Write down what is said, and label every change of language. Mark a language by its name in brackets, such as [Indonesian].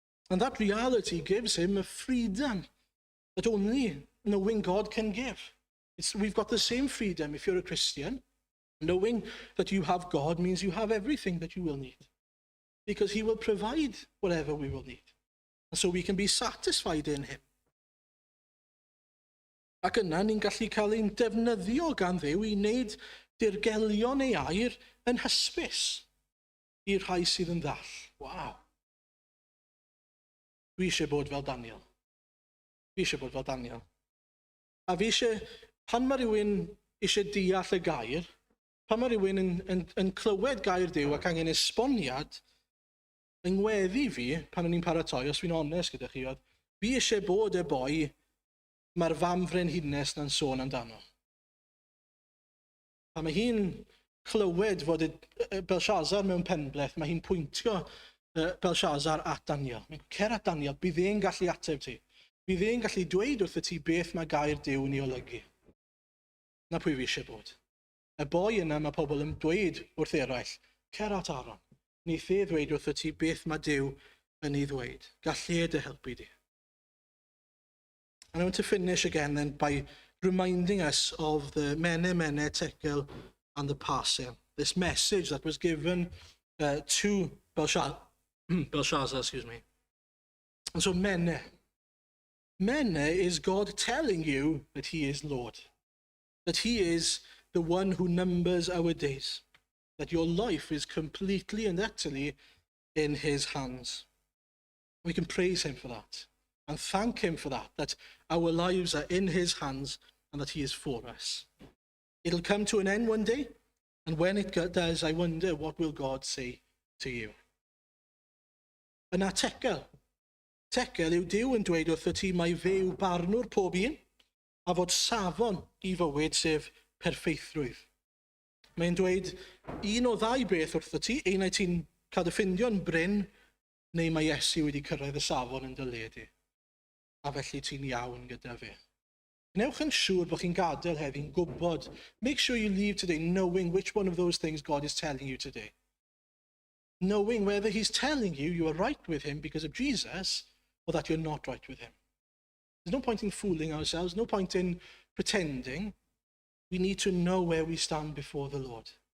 [English] And that reality gives him a freedom that only knowing God can give. We've got the same freedom if you're a Christian. Knowing that you have God means you have everything that you will need, because he will provide whatever we will need. And so we can be satisfied in him. [Welsh] Ac yna ni'n gallu cael ein defnyddio gan Dduw i wneud dirgelion ei air yn hysbys i'r rhai sydd yn ddall. Waw. Dwi eisiau bod fel Daniel. Fi eisiau bod fel Daniel. A fi eisiau, pan mae rhywun eisiau deall y gair, pan mae rhywun yn clywed gair Duw ac angen esboniad, yng ngweddi fi, pan o'n i'n paratoi, os fi'n onest gyda chi, oedd fi eisiau bod y boi mae'r fam frenhines na'n sôn amdano. A mae hi'n clywed fod Belshazzar mewn penbleth, mae hi'n pwyntio Belshazzar at Daniel. Mae'n cer at Daniel, bydd e'n gallu ateb ti. Bydd e'n gallu dweud wrth y ti beth mae gair Duw yn ei olygu. Na pwy fi eisiau bod. Y boi yna mae pobl yn dweud wrth eraill, cer at Aaron. Neith e ddweud wrth y ti beth mae Duw yn ei ddweud. Gall e dy helpu di. [English] And I want to finish again then by reminding us of the mene, tekel, and the parsin. This message that was given to Belshazzar, excuse me. And so mene is God telling you that he is Lord, that he is the one who numbers our days, that your life is completely and utterly in his hands. We can praise him for that and thank him for that our lives are in his hands and that he is for us. It'll come to an end one day, and when it does, I wonder, what will God say to you? [Welsh] Yna tekel. Tekel yw Duw yn dweud wrth y ti mai fe yw barnwr pob un, a fod safon i fywyd sef perffeithrwydd. Mae'n dweud un o ddau beth wrth y ti, ein ai ti'n cael dy ffindio'n bryn, neu mae Iesu wedi cyrraedd y safon yn dy le di, a felly ti'n iawn gyda fe. Gnewch yn siŵr bod chi'n gadael heddi'n gwybod. [English] Make sure you leave today knowing which one of those things God is telling you today. Knowing whether he's telling you you are right with him because of Jesus, or that you're not right with him. There's no point in fooling ourselves, no point in pretending. We need to know where we stand before the Lord.